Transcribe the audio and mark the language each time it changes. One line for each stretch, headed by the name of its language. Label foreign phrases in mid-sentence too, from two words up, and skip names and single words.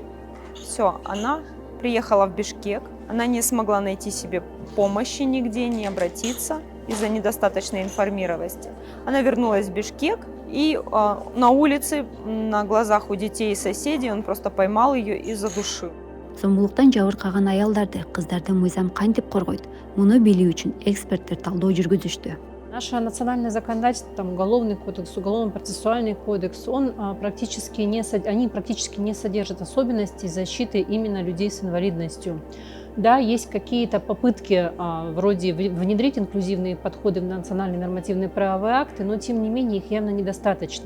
Russian: Все, она приехала в Бишкек. Она не смогла найти себе помощи нигде, не обратиться из-за недостаточной информированности. Она вернулась в Бишкек, и на улице, на глазах у детей и соседей, он просто поймал ее и задушил.
Kyrgyz: Зомбулуктан жабыркаган аялдарды кыздарды мыйзам кантип коргойт? Муну билүү үчүн эксперттер талдоо жүргүзүштү.
Russian: Наше национальное законодательство, там, Уголовный кодекс, Уголовно-процессуальный кодекс, они практически не содержат особенностей защиты именно людей с инвалидностью. Да, есть какие-то попытки вроде внедрить инклюзивные подходы в национальные нормативные правовые акты, но тем не менее их явно недостаточно.